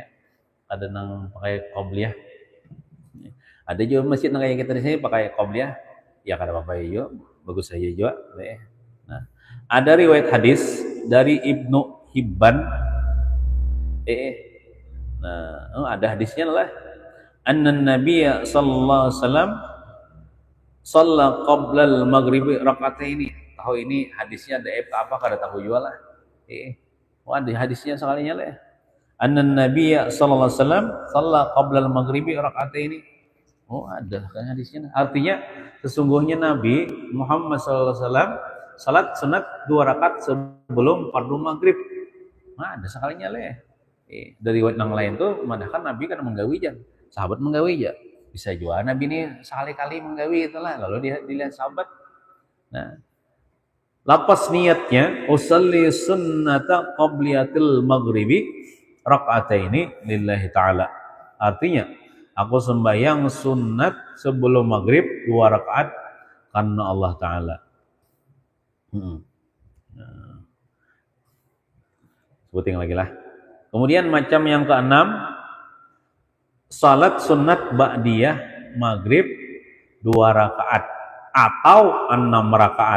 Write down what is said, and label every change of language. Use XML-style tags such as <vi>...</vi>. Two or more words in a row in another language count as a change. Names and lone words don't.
<bjn>Ada nang pakai qabliyah. Ada juga masjid nang kayak kita di sini pakai qabliyah. Ya kada apa-apa juga, bagus saja juga. Nah, ada riwayat hadis dari Ibnu Hibban. Nah, ada hadisnya lah.</bjn> <ar>أن النبي صلى الله عليه وسلم صلى قبل المغرب ركعتين.</ar> <bjn>Tahu ini hadisnya ada apa kada tahu juga lah. Ada hadisnya sekalinya lah.</bjn> <ar>أن النبي صلى الله عليه وسلم صلى قبل المغرب ركعتين.</ar> <id>Ada kan hadisnya. Artinya sesungguhnya Nabi Muhammad</id> <ar>صلى الله عليه وسلم</ar> <id>salat sunat 2 rakaat sebelum fardu maghrib.</id> <bjn>Ada sekalinya lah. Dari riwayat yang lain tuh memandangkan Nabi kan menggawi aja. Sahabat menggawi aja. Bisa juga Nabi ini sekali-kali menggawi itulah. Lalu dilihat sahabat. Nah, lapas niatnya</bjn> <ar>أصلي سنة قبلية المغرب ركعتين لله تعالى.</ar> <id>Artinya, aku sembahyang sunat sebelum maghrib 2 rakaat karena Allah Ta'ala.</id> <bjn>Sebutin lagi lah.</bjn> <id>Kemudian macam yang keenam, salat sunat ba'diyah maghrib 2 rakaat atau 6 rakaat.</id>